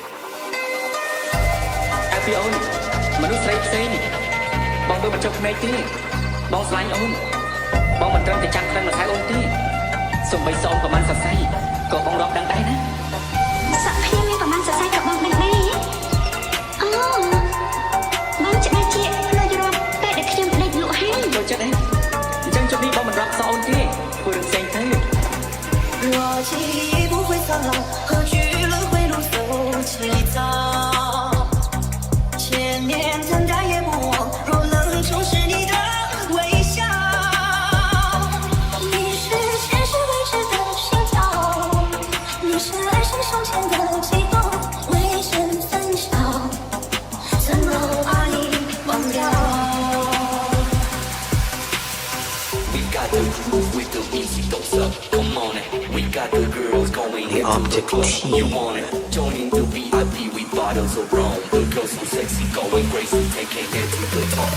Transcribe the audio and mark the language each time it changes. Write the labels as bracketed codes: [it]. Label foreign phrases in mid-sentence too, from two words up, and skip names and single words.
[km] អាពីអូនមនុស្សស្រីផ្សេងបងមើលមិនចុះភ្នែកទេបងស្លាញ់អូនបងមិនត្រឹមតែចាំខ្លាំងមកហៅអូនទេសំបីសោមប្រហែលសរសៃក៏បងរាប់ដឹងដែរណា សក់ខ្ញុំមានប្រហែលសរសៃក៏បងដឹងដែរអូបងច្បាស់ជាផ្លាច់រាប់ពេលដែលខ្ញុំដេកលក់ហើយ ចូលចិត្តទេអញ្ចឹងជប់នេះបងមិនរាប់សោអូនទេធ្វើរឿងផ្សេងទៅ [zh] 若记忆不会苍老何惧轮回路走起早千年等待也不忘若能重拾你的微笑你是前世未知的心跳你是来生胸前的悸动未见分晓怎么把你忘掉 [en] The object You want it? Joining the VIP, we bottle so wrong. The girl so sexy, going crazy, taking it to the top.